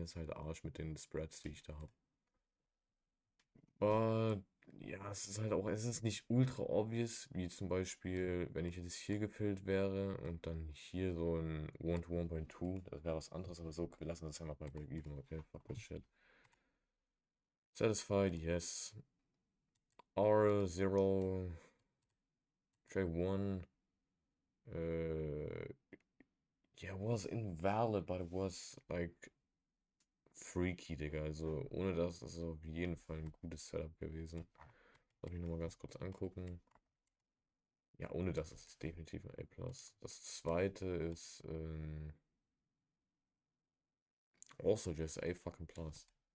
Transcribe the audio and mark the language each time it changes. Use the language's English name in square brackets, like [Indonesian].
[German] Das ist halt Arsch mit den Spreads, die ich da habe. Aber ja, es ist halt auch, es ist nicht ultra obvious, wie zum Beispiel, wenn ich jetzt hier gefüllt wäre und dann hier so ein 1 to 1.2, das wäre was anderes, aber so, wir lassen das einfach bei Break-Even, okay? [English] Fuck this shit. Satisfied, yes. R0, trade 1, uh, yeah, it was invalid, but it was like freaky, Digga. [German] Also ohne das ist es auf jeden Fall ein gutes Setup gewesen. Lass mich nochmal ganz kurz angucken. Ja, ohne das ist es definitiv ein A+. Das zweite ist also [English] just A fucking plus.